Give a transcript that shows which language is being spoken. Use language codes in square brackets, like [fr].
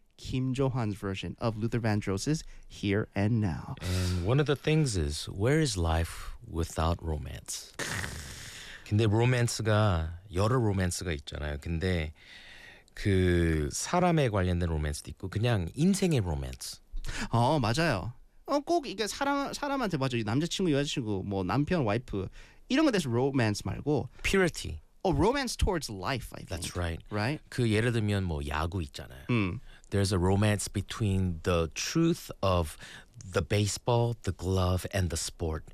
[en] Kim Johan's version of Luther Vandross's Here and Now. And one of the things is, where is life without romance? [ko] 근데 로맨스가 여러 로맨스가 있잖아요. 근데 그 사람에 관련된 로맨스도 있고 그냥 인생의 로맨스. 어, 맞아요. 어, 꼭 이게 사람한테 맞아. 남자친구, 여자친구, 뭐 남편, 와이프 이런 거 대해서 로맨스 말고 [en] purity. Oh, romance towards life, I think. That's right. Right? [ko] 그 예를 들면 뭐 야구 있잖아요. [en] There's a romance between the truth of the baseball, the glove, and the sport.